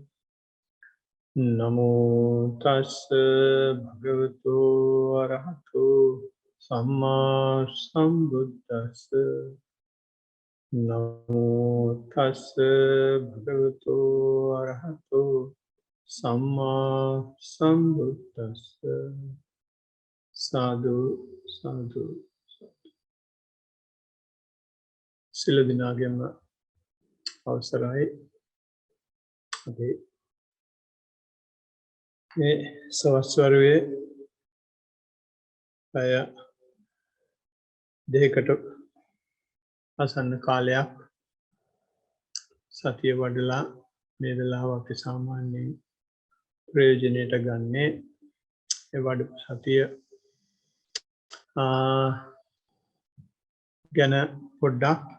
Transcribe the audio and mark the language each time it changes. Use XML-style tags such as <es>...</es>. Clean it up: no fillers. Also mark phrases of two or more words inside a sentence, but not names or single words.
<pi>Namo tassa bhagavato arahato samma sambuddhassa. Namo tassa bhagavato arahato samma sambuddhassa. Sadhu, sadhu.</pi> <si>සියලු දිනාගෙම අවසරයි. අපි මේ සවස් වරුවේ අය දෙකකට ආසන්න කාලයක් සතිය වඩලා මේ වෙලාව අපි සාමාන්‍යයෙන් ප්‍රයෝජනයට ගන්නේ ඒ වඩපු සතිය ගැන පොඩ්ඩක්</si>